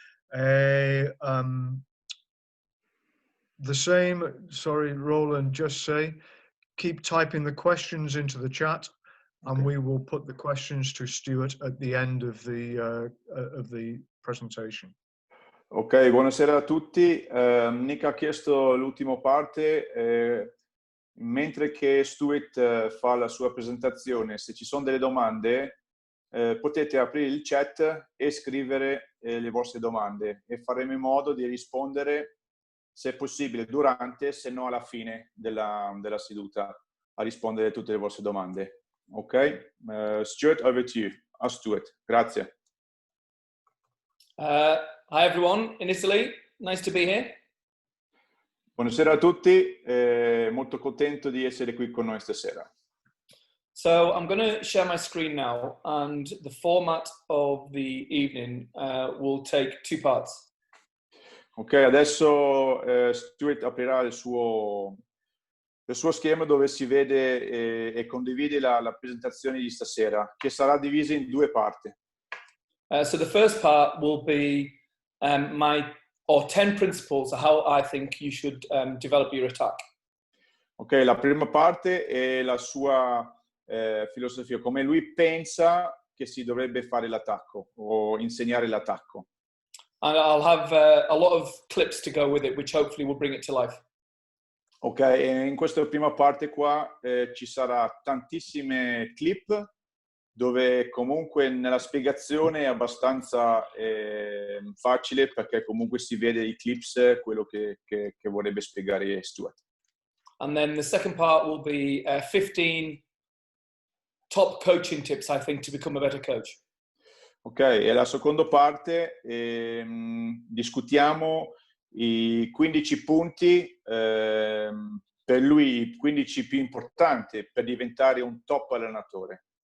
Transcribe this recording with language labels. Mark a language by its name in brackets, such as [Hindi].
[English] The same, sorry, Roland, just say, keep typing the questions into the chat, and we will put the questions to Stuart at the end of the presentation. [Italian] Ok, buonasera a tutti. Nick ha chiesto l'ultima parte. Mentre che Stuart fa la sua presentazione, se ci sono delle domande, potete aprire il chat e scrivere le vostre domande e faremo in modo di rispondere, se possibile, durante, se no alla fine della seduta, a rispondere a tutte le vostre domande. [English] Ok? Stuart, over to you. Stuart, grazie. Hi everyone in Italy, nice to be here. [Italian] Buonasera a tutti, molto contento di essere qui con noi stasera. [English] So I'm going to share my screen now, and the format of the evening will take two parts. [Italian] Ok, adesso Stuart aprirà il suo schema dove si vede e condivide la presentazione di stasera, che sarà divisa in due parti. [English] So the first part will be my 10 principles of how I think you should develop your attack. [Italian] Ok, la prima parte è la sua filosofia, come lui pensa che si dovrebbe fare l'attacco o insegnare l'attacco. [English] And I'll have a lot of clips to go with it, which hopefully will bring it to life. [Italian] Ok, e in questa prima parte qua ci sarà tantissime clip dove comunque nella spiegazione è abbastanza facile, perché comunque si vede i clips, quello che vorrebbe spiegare Stuart. [English] And then the second part will be 15 top coaching tips, I think, to become a better coach. [Italian] Ok, e la seconda parte discutiamo i 15 punti per lui, i 15 più importanti per diventare un top allenatore.